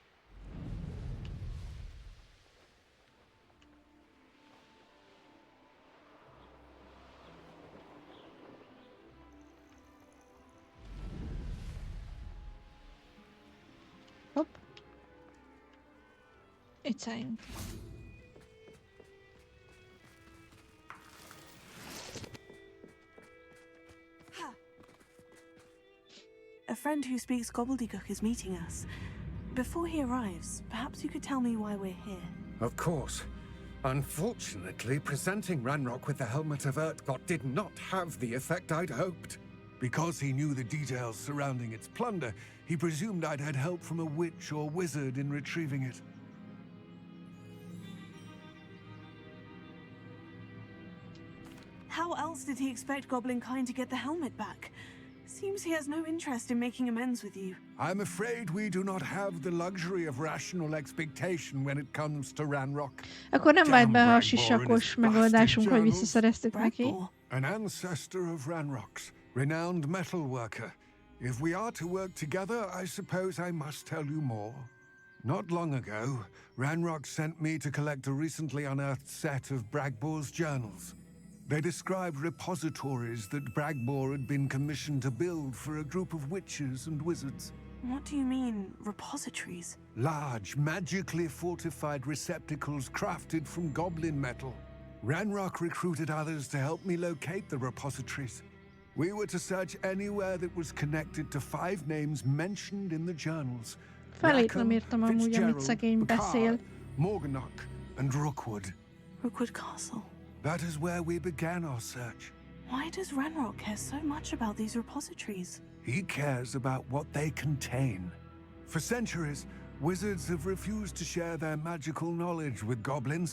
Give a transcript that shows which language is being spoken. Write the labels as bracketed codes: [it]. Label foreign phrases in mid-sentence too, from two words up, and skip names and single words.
[hu] Hopp. Itt szálljunk. [en] A friend who speaks gobbledygook is meeting us. Before he arrives, perhaps you could tell me why we're here. Of course. Unfortunately, presenting Ranrock with the Helmet of Urtkot did not have the effect I'd hoped. Because he knew the details surrounding its plunder, he presumed I'd had help from a witch or wizard in retrieving it. How else did he expect Goblinkind to get the helmet back? Seems he has no interest in making amends with you. I'm afraid we do not have the luxury of rational expectation when it comes to Ranrock. [hu] Akkor nem vált be a [en] Damn [hu] sisakos [en] Bragbor and his [hu] megoldásunk, hogy [en] bastard [hu] visszaszereztük neki. [en] Bragbor. An ancestor of Ranrock's, renowned metalworker. If we are to work together, I suppose I must tell you more. Not long ago, Ranrock sent me to collect a recently unearthed set of Bragbor's journals. They described repositories that Bragbor had been commissioned to build for a group of witches and wizards. What do you mean, repositories? Large, magically fortified receptacles crafted from goblin metal. Ranrock recruited others to help me locate the repositories. We were to search anywhere that was connected to 5 names mentioned in the journals. [hu] Felét nem írtam amúgy, amit szegény beszél. [en] Morganach, and Rookwood. Rookwood Castle. That is where we began our search. Why does Ranrock care so much about these repositories? He cares about what they contain. For centuries, wizards have refused to share their magical knowledge with goblins.